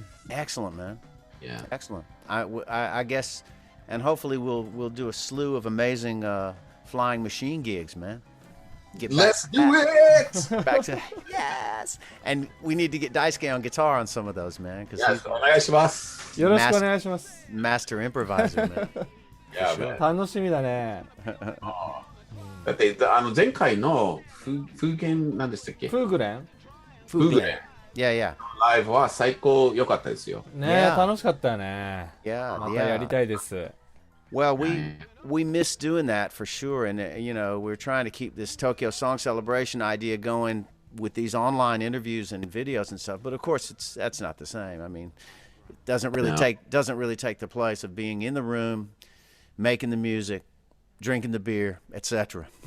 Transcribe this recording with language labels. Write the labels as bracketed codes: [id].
[en] Excellent, man. Yeah. Excellent. I guess, and hopefully we'll do a slew of amazing flying machine gigs, man. Let's do it. Back to yes. And we need to get Daisuke on guitar on some of those, man, because he's [ja] お願いします。よろしくお願いします。 [en] master improviser, man. Yeah, man. [ja] 楽しみだね。だって前回のFuglen何でしたっけ？ Fuglen？ Fuglen [en] Yeah. [ja] ライブは最高良かったですよ。ね、 [en] Yeah. [ja] 楽しかったよね。 [en] Yeah. [ja] またやりたいです。 [en] Well, we miss doing that for sure, and we're trying to keep this Tokyo Song Celebration idea going with these online interviews and videos and stuff. But of course, that's not the same. I mean, it doesn't really take the place of being in the room, making the music, drinking the beer, etc.